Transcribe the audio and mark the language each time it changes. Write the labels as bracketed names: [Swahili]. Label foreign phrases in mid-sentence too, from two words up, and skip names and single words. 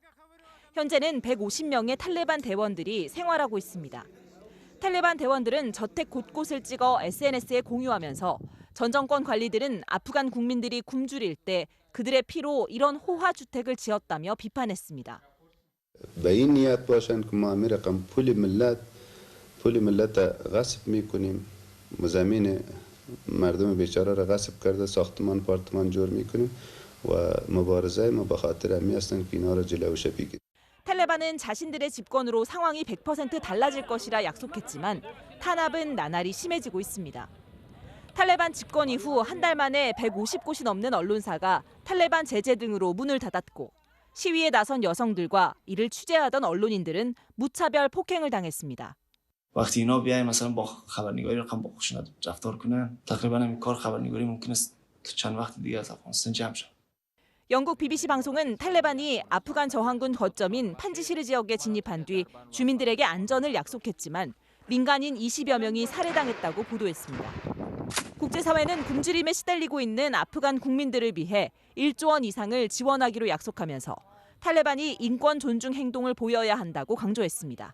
[Korean] 현재는 150명의 탈레반 대원들이 생활하고 있습니다. 탈레반 대원들은 저택 곳곳을 찍어 SNS에 공유하면서 전 정권 관리들은 아프간 국민들이 굶주릴 때 그들의 피로 이런 호화 주택을 지었다며 비판했습니다. [Persian] به این نیت باشند که ما رقم پول ملت غصب میکنیم زمین مردم بیچاره را غصب کرده ساختمان پارتمان جور میکنیم و مبارزه ما به خاطر همین هستند که اینا را جلوش بگیریم. [Korean] 탈레반은 자신들의 집권으로 상황이 100% 달라질 것이라 약속했지만 탄압은 나날이 심해지고 있습니다. 탈레반 집권 이후 한 달 만에 150곳이 넘는 언론사가 탈레반 제재 등으로 문을 닫았고 시위에 나선 여성들과 이를 취재하던 언론인들은 무차별 폭행을 당했습니다. [Persian] وقتی اینا بیاین مثلا با خبرنگاری رقم با خشونت رفتار کنن تقریبا همین کار خبرنگاری ممکن است تو چند وقت دیگه از افغانستان جمع شه. [Korean] 영국 BBC 방송은 탈레반이 아프간 저항군 거점인 판지시르 지역에 진입한 뒤 주민들에게 안전을 약속했지만 민간인 20여 명이 살해당했다고 보도했습니다. 국제사회는 굶주림에 시달리고 있는 아프간 국민들을 위해 1조 원 이상을 지원하기로 약속하면서 탈레반이 인권 존중 행동을 보여야 한다고 강조했습니다.